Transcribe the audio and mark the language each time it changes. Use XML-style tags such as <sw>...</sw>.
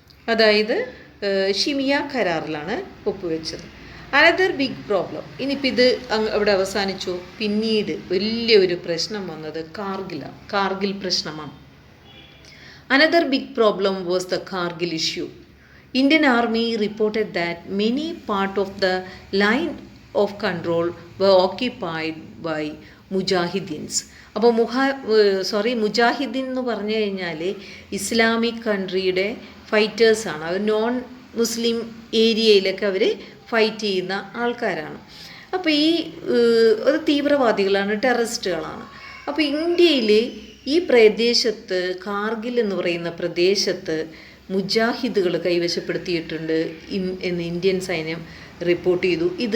<ml>അതായത് ഷിമിയ കരാറിലാണ് ഒപ്പുവെച്ചത്.</ml> <en>Another big problem.</en> <ml>ഇനിയിപ്പോൾ ഇത് അവിടെ അവസാനിച്ചു. പിന്നീട് വലിയൊരു പ്രശ്നം വന്നത് കാർഗിൽ പ്രശ്നമാണ്.</ml> <en>Another big problem was the Kargil issue. Indian Army reported that many part of the line of control were occupied by മുജാഹിദീൻസ്.</en> <ml>അപ്പോൾ മുജാഹിദീൻ എന്ന് പറഞ്ഞു കഴിഞ്ഞാൽ ഇസ്ലാമിക് കൺട്രിയുടെ ഫൈറ്റേഴ്സാണ്. അവർ നോൺ മുസ്ലിം ഏരിയയിലൊക്കെ അവർ ഫൈറ്റ് ചെയ്യുന്ന ആൾക്കാരാണ്. അപ്പോൾ ഒരു തീവ്രവാദികളാണ്, ടെററിസ്റ്റുകളാണ്. അപ്പോൾ ഇന്ത്യയിൽ ഈ പ്രദേശത്ത് കാർഗിൽ എന്ന് പറയുന്ന പ്രദേശത്ത് മുജാഹിദുകൾ കൈവശപ്പെടുത്തിയിട്ടുണ്ട് എന്ന് ഇന്ത്യൻ സൈന്യം റിപ്പോർട്ട് ചെയ്തു.</ml>